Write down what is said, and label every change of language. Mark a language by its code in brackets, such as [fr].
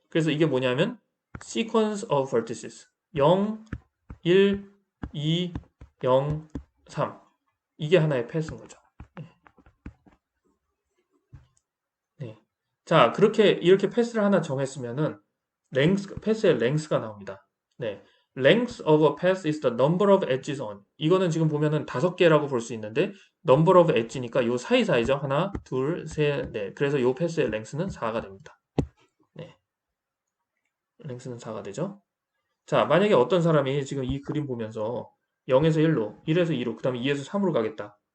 [ko] 그래서 이게 뭐냐면 [en] sequence of vertices [ko] 0, 1, 2, 0, 3 이게 하나의 패스인 거죠. 네. 자, 그렇게 이렇게 패스를 하나 정했으면은 패스의 length가 나옵니다. 네. [en] Length of a path is the number of edges on. [ko] 이거는 지금 보면은 5개라고 볼 수 있는데 [en] number of edge [ko] 니까 요 사이사이죠. 하나, 둘, 셋, 넷. 그래서 요 패스의 length는 4가 됩니다. 네. length는 4가 되죠. 자, 만약에 어떤 사람이 지금 이 그림 보면서 0에서 1로, 1에서 2로, 그 다음에 2에서 3으로 가겠다.